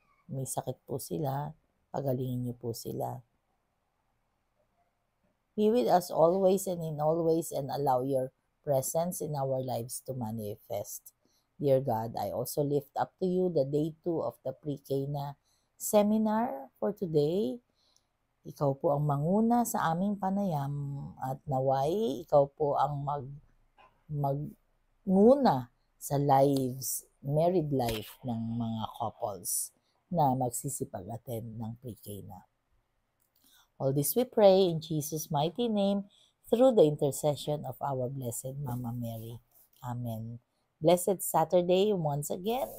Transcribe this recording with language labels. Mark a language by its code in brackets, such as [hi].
[tl] May sakit po sila, pagalingin niyo po sila. [en] Be with us always and in all ways, and allow your presence in our lives to manifest. Dear God, I also lift up to you the day 2 of the Pre-Cana seminar for today. [tl] Ikaw po ang manguna sa aming panayam at naway ikaw po ang magmuna sa married life ng mga couples na magsisipag-attend ng Pre-Cana. [en] All this we pray in Jesus' mighty name through the intercession of our Blessed Mama Mary. Amen. Blessed Saturday once again.